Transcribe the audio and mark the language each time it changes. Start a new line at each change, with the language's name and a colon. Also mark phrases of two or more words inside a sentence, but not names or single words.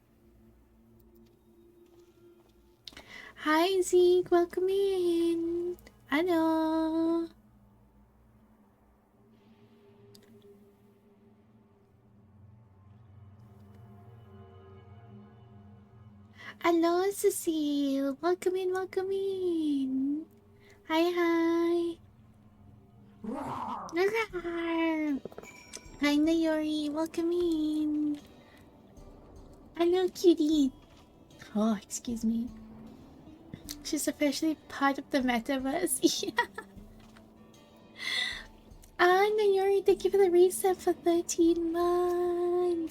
English: Hi Zeke, welcome in. Hello. Hello Cecile, welcome in, welcome in. Hi, hi. Rawr. Hi Nayori, welcome in. Hello cutie. Oh, excuse me. She's officially part of the metaverse. Yeah. Ah, Nayori, thank you for the reset for 13 months.